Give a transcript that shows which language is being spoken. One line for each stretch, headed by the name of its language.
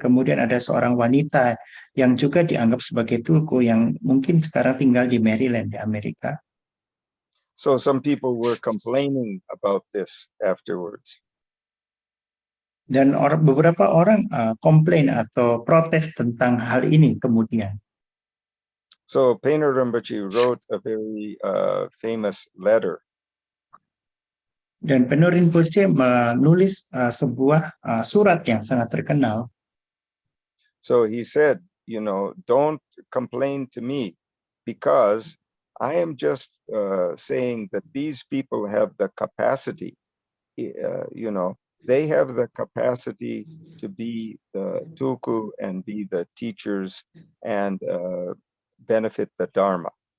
Indonesian: Kemudian ada seorang wanita yang juga dianggap sebagai tulku yang mungkin sekarang tinggal di Maryland di Amerika.
English: So some people were complaining about this afterwards.
Indonesian: Dan beberapa orang komplain atau protes tentang hal ini kemudian.
English: So Painter Rinpoche wrote a very famous letter.
Indonesian: Dan Peno Rinpoche menulis sebuah surat yang sangat terkenal.
English: So he said, you know, don't complain to me because I am just saying that these people have the capacity, you know, they have the capacity to be the tulku and be the teachers and benefit the Dharma.